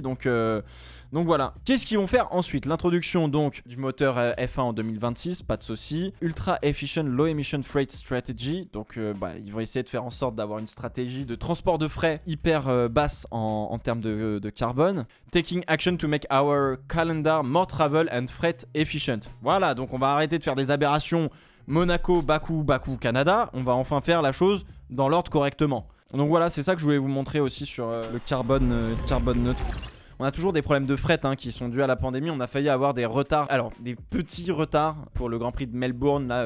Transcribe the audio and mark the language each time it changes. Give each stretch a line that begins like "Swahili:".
French: Donc voilà. Qu'est-ce qu'ils vont faire ensuite? L'introduction donc du moteur F1 en 2026, pas de souci.
English: Ultra Efficient Low Emission Freight Strategy.
French: Donc ils vont essayer de faire en sorte d'avoir une stratégie de transport de frais hyper basse en termes de carbone.
English: Taking action to make our calendar more travel and freight efficient.
French: Voilà, donc on va arrêter de faire des aberrations. Monaco, Bakou, Canada, on va enfin faire la chose dans l'ordre correctement. Donc voilà, c'est ça que je voulais vous montrer aussi sur le carbone neutre. On a toujours des problèmes de fret qui sont dus à la pandémie. On a failli avoir des retards, alors des petits retards pour le Grand Prix de Melbourne.